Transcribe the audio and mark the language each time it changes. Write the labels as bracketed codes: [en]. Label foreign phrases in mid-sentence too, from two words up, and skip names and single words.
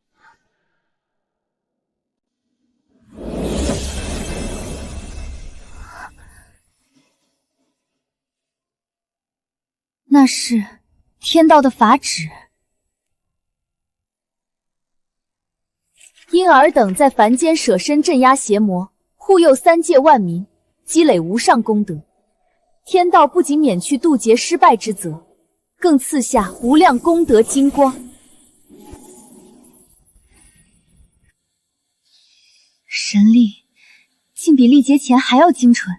[zh] 那是天道的法旨。因尔等在凡间舍身镇壓邪魔，護佑三界萬民，積累無上功德。天道不僅免去渡劫失敗之責，更賜下無量功德金光。神力竟比历劫前還要精純。